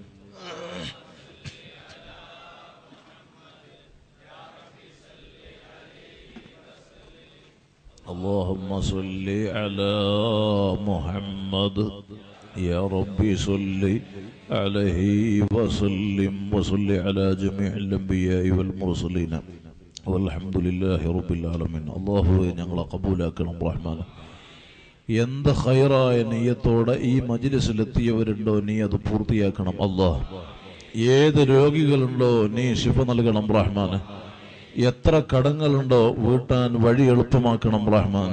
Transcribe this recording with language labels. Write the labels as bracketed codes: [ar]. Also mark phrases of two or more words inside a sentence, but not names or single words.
[ar] اللهم صل على محمد يا رب صل عليه وسلم وصل على جميع الأنبياء والمرسلين والحمد لله رب العالمين. [ml] അല്ലാഹുവേ ഞങ്ങളെ ഖബൂലാക്കണം റഹ്മാനെ. എന്ത് ഖൈറായ നിയ്യത്തോടെ ഈ മജ്ലിസിലെത്തിയവരുണ്ടോ നീ അത് പൂർത്തിയാക്കണം അല്ലാഹ്. ഏത് രോഗികളുണ്ടോ നീ ശിഫ നൽകണം റഹ്മാനെ. എത്ര കടങ്ങളുണ്ടോ വീട്ടാൻ വഴി എളുപ്പമാക്കണം റഹ്മാനെ.